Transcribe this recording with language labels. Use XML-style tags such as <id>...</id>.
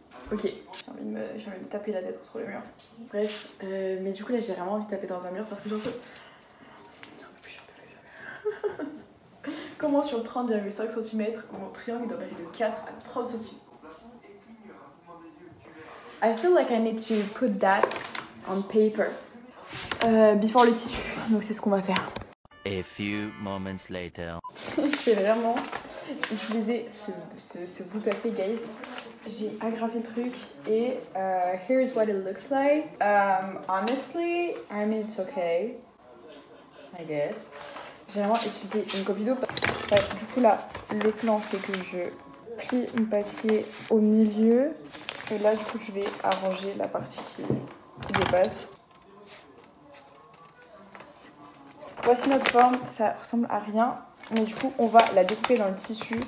<fr>Ok, j'ai envie de me taper la tête contre le mur. Bref, mais du coup là j'ai vraiment envie de taper dans un mur parce que j'en peux plus. Comment sur 30,5 cm, mon triangle doit passer de 4 à 30 cm?</fr> <en>I feel like I need to put that on paper before</en> <fr>le tissu. Donc c'est ce qu'on va faire.</fr> <en>A few moments later.</en> <fr>J'ai vraiment utilisé ce bout papier, guys. J'ai agrafé le truc et</fr> <en>here's what it looks like. Honestly, I mean it's okay, I guess.</en> <fr>J'ai vraiment utilisé une copie d'eau. Ouais, du coup là, le plan c'est que je plie mon papier au milieu et là du coup je vais arranger la partie qui dépasse. Voici notre forme, ça ressemble à rien. Mais du coup, on va la découper dans le tissu.</fr>